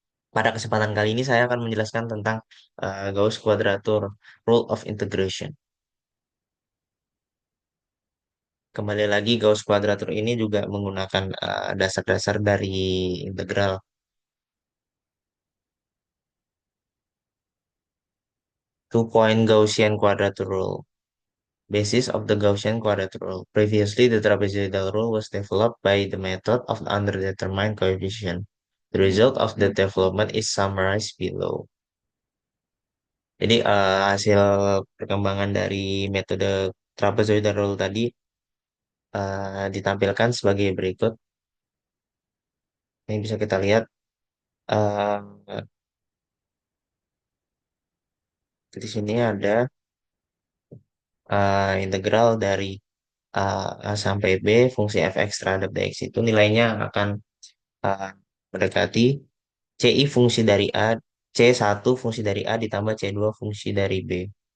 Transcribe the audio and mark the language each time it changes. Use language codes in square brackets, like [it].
[id] Pada kesempatan kali ini saya akan menjelaskan tentang Gauss Quadrature Rule of Integration. Kembali lagi, Gauss Quadrature ini juga menggunakan dasar-dasar dari integral. [en] Two-point Gaussian Quadrature Rule. Basis of the Gaussian quadrature rule. Previously, the trapezoidal rule was developed by the method of the underdetermined coefficient. The result of the development is summarized below. [id] Jadi hasil perkembangan dari metode trapezoidal rule tadi ditampilkan sebagai berikut. Ini bisa kita lihat eh, di sini ada integral dari A sampai B fungsi fx terhadap dx itu nilainya akan uh, mendekati CI fungsi dari A, C1 fungsi dari A ditambah C2 fungsi dari B.